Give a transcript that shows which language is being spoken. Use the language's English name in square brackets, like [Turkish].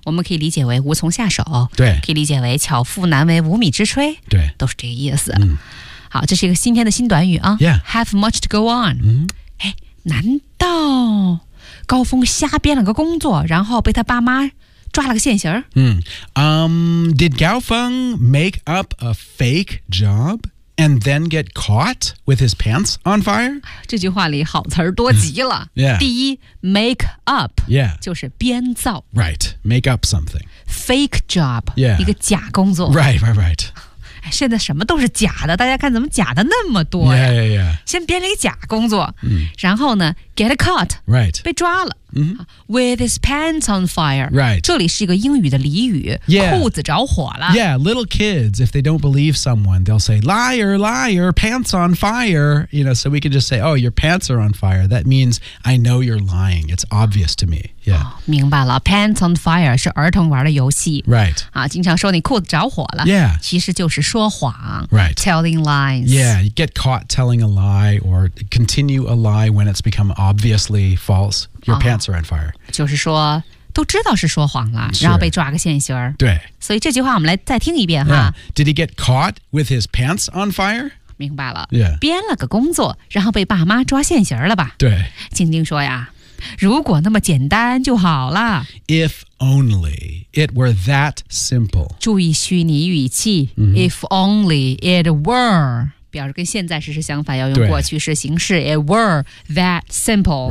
[Chinese] 我们可以理解为无从下手，对，可以理解为巧妇难为无米之炊，对，都是这个意思。嗯、好，这是一个今天的新短语啊。 [English] Yeah. Have much to go on.、 Mm-hmm. [Chinese] 哎，难道高峰瞎编了个工作，然后被他爸妈？抓了个现行。 [English] Did Gao Feng make up a fake job and then get caught with his pants on fire? [Chinese] 这句话里好词儿多极了。 [English] yeah. [Chinese] 第一 , [English] make up, yeah. [Chinese] 就是编造。 [English] Right, make up something. Fake job, yeah. [Chinese] 一个假工作。 [English] Right, right, right. [Chinese] 现在什么都是假的，大家看怎么假的那么多呀 [English] yeah, yeah, yeah. [Chinese] 先编了一个假工作、嗯、然后呢 [English] get caught、 right. [Chinese] 被抓了、 Mm-hmm. [English] With his pants on fire. Right. [Chinese] 这里是一个英语的俚语、 [English] yeah. [Chinese] 裤子着火了。 [English] Yeah, little kids, if they don't believe someone, they'll say, liar, liar, pants on fire. You know, so we can just say, oh, your pants are on fire. That means I know you're lying. It's obvious to me. Yeah.、 [Chinese] 哦、明白了 [English] Pants on fire [Chinese] 是儿童玩的游戏。 [English] Right.、 [Chinese] 啊、经常说你裤子着火了。 [English] Yeah. [Chinese] 其实就是说谎。 [English] Right. Telling lies. Yeah, you get caught telling a lie or continue a lie when it's become obviously false. Your pants are on fire. [Chinese] 就是说都知道是说谎了、 [English] sure. [Chinese] 然后被抓个现行。对。所以这句话我们来再听一遍、 [English] yeah. [Chinese] 哈。 [English] Did he get caught with his pants on fire? [Chinese] 明白了。 [English] Yeah. [Chinese] 编了个工作然后被爸妈抓现行了吧。对。静静说呀如果那么简单就好了。 [English] If only it were that simple. [Chinese] 注意虚拟语气。 Mm-hmm. [English] If only it were. [Chinese] 表示跟现在时是相反要用过去式形式 [English] It were that simple